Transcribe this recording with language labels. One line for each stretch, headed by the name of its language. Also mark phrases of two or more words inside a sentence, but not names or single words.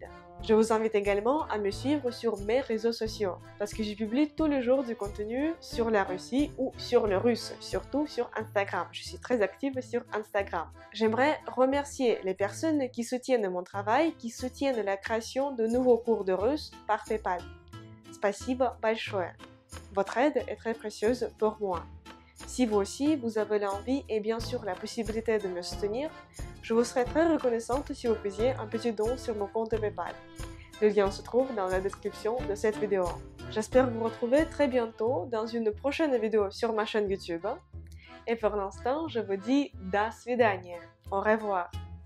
French: Je vous invite également à me suivre sur mes réseaux sociaux parce que je publie tous les jours du contenu sur la Russie ou sur le russe, surtout sur Instagram. Je suis très active sur Instagram. J'aimerais remercier les personnes qui soutiennent mon travail, qui soutiennent la création de nouveaux cours de russe par PayPal.
Russian: Спасибо большое.
French: Votre aide est très précieuse pour moi. Si vous aussi, vous avez l'envie et bien sûr la possibilité de me soutenir, je vous serais très reconnaissante si vous faisiez un petit don sur mon compte PayPal. Le lien se trouve dans la description de cette vidéo. J'espère vous retrouver très bientôt dans une prochaine vidéo sur ma chaîne YouTube. Et pour l'instant, je vous dis
Russian: до свидания.
French: Au revoir.